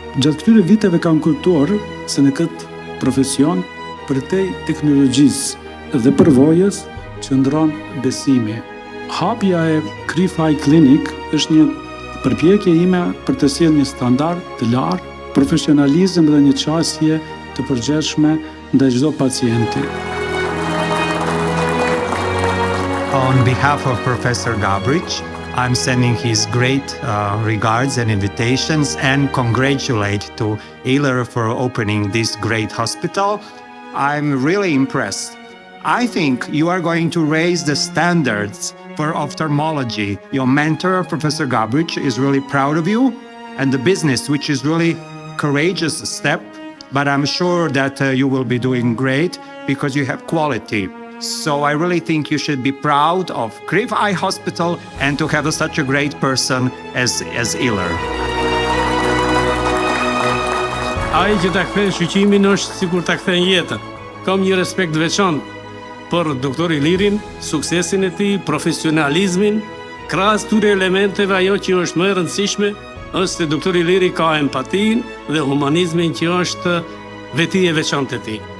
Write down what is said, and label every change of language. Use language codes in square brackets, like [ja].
[sq] Gjatë këtyre viteve kam kuptuar se në këtë profesion, përtej teknologjisë dhe përvojës, qëndron besimi. Hapja e Kriv Eye Clinic është një përpjekje ime për të sjellë një standard të lartë, profesionalizëm dhe një qasje të përgjithshme ndaj çdo pacienti. [en] On behalf of Professor Gabric, I'm sending his great regards and invitations and congratulate to Ilir for opening this great hospital. I'm really impressed. I think you are going to raise the standards for ophthalmology. Your mentor, Professor Gabric, is really proud of you and the business, which is really courageous step. But I'm sure that you will be doing great because you have quality. So I really think you should be proud of Kriv Eye Hospital and to have such a great person as Ilir. [sq] Ai që ta kthen shqyqimin është sikur ta kthen jetën. Kam një respekt veçantë për doktor Ilirin, suksesin e tij, profesionalizmin, krahas këtyre elementeve ajo që është më e rëndësishme është se doktor Iliri ka empatin dhe humanizmin që është veti e veçantë e tij.